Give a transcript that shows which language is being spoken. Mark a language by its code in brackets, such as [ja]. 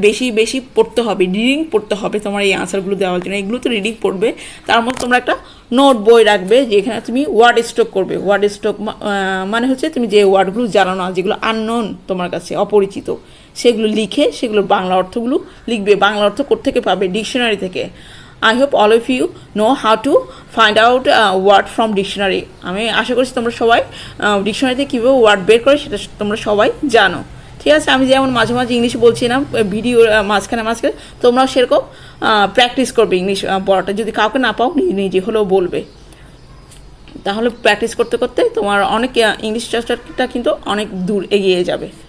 [bn] বেশি বেশি পড়তে হবে, রিডিং পড়তে হবে তোমার এই আনসারগুলো দেওয়ার জন্য। এগুলো তো রিডিং পড়বে, তার মধ্যে তোমরা একটা নোট বই রাখবে যেখানে তুমি ওয়ার্ড স্টক করবে। ওয়ার্ড স্টক মানে হচ্ছে তুমি যে ওয়ার্ডগুলো জানো না, যেগুলো আননোন তোমার কাছে, অপরিচিত, সেগুলো লিখে সেগুলোর বাংলা অর্থগুলো লিখবে। বাংলা অর্থ কোত্থেকে পাবে? ডিকশনারি থেকে। [en] I hope all of you know how to find out word from dictionary. [bn] আমি আশা করছি তোমরা সবাই ডিকশনারিতে কীভাবে ওয়ার্ড বের করে সেটা তোমরা সবাই জানো। ঠিক আছে, আমি যেমন মাঝে মাঝে ইংলিশ বলছি না ভিডিওর মাঝখানে তোমরাও সেরকম প্র্যাকটিস করবে ইংলিশ পড়াটা। যদি কাউকে না পাও নিজে হলেও বলবে, তাহলে প্র্যাকটিস করতে করতে তোমার অনেক ইংলিশ চর্চাটা কিন্তু অনেক দূর এগিয়ে যাবে।